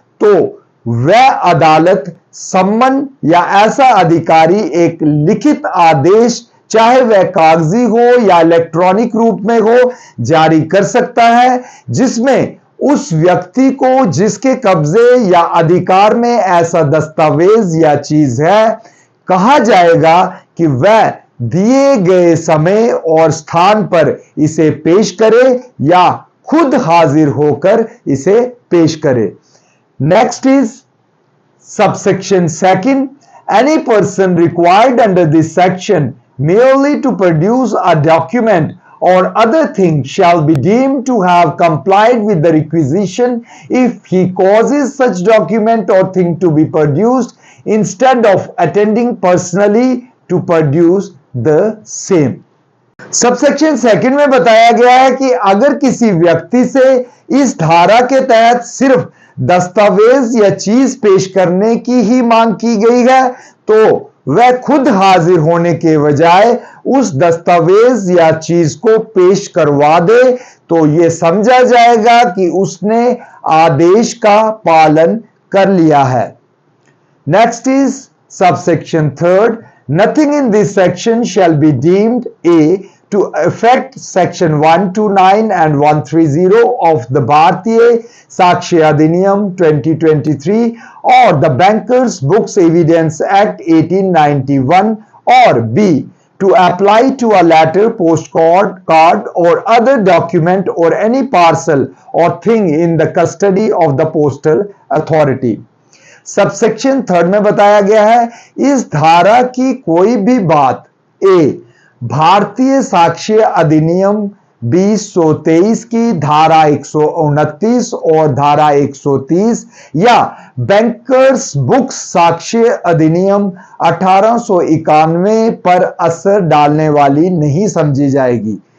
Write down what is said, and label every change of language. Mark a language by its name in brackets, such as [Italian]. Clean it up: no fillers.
[Hindi] तो वह अदालत सम्मन या ऐसा अधिकारी एक लिखित आदेश चाहे वह कागजी हो या इलेक्ट्रॉनिक रूप में हो जारी कर सकता है जिसमें उस व्यक्ति को जिसके कब्जे या अधिकार में ऐसा दस्तावेज या चीज है कहा जाएगा कि वह दिए गए समय और स्थान पर इसे पेश करे या खुद हाजिर होकर इसे पेश करे। [English] Next is subsection 2। Any person required under this section merely to produce a document or other thing shall be deemed to have complied with the requisition if he causes such document or thing to be produced instead of attending personally to produce the same। [Hindi] Subsection 2 में बताया गया है कि अगर किसी व्यक्ति से इस धारा के तहत सिर्फ दस्तावेज या चीज पेश करने की ही मांग की गई है तो वह खुद हाजिर होने के बजाय उस दस्तावेज या चीज को पेश करवा दे तो यह समझा जाएगा कि उसने आदेश का पालन कर लिया है। [English] Next is subsection 3। Nothing in this section shall be deemed a to effect section 129 and 130 of the Bharatiya Sakshi Adhiniyam 2023 or the Bankers Books Evidence Act 1891, or B, to apply to a letter, postcard or other document or any parcel or thing in the custody of the postal authority. [Hindi] Subsection 3 में बताया गया है, इस धारा की कोई भी बात ए भारतीय साक्ष्य अधिनियम 2023 की धारा 129 और धारा 130 या बैंकर्स बुक्स साक्ष्य अधिनियम 1891 पर असर डालने वाली नहीं समझी जाएगी।